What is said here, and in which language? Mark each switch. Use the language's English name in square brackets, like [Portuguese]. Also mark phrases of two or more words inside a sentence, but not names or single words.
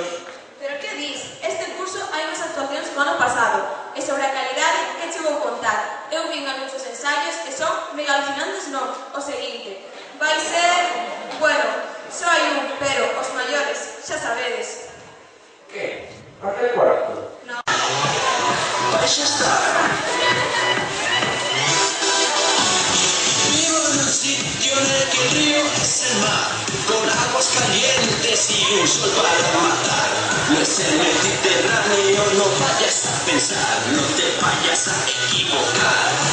[Galician] Pero que dis? Este curso hai unhas actuacións do ano pasado e sobre a calidade que che vou contar. Eu vin anuncios ensaios e son mega alucinantes non. O seguinte, vai ser... Bueno, só hai un, pero os maiores, xa sabedes. Que? [Spanish] Hasta el cuarto? No. Vais a estar. Vivo en un sitio en el que el río es el mar, con aguas calientes y un sol para matar. No es el Mediterráneo, no vayas a pensar, no te vayas a equivocar.